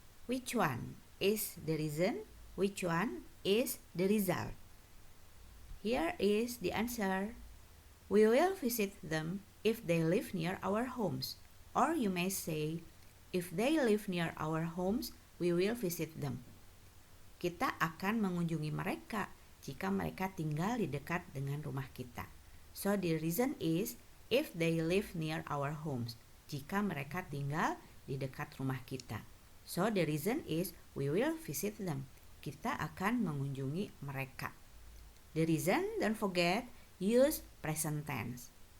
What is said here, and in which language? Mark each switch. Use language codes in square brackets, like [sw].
[en] Which one is the reason? Which one is the result? Here is the answer. We will visit them if they live near our homes. Or you may say, if they live near our homes, we will visit them. [id] Kita akan mengunjungi mereka jika mereka tinggal di dekat dengan rumah kita. [en] So the reason is, if they live near our homes. [id] Jika mereka tinggal di dekat rumah kita. [en] So the reason is, we will visit them. [id] Kita akan mengunjungi mereka. [en] The reason, don't forget, use present tense.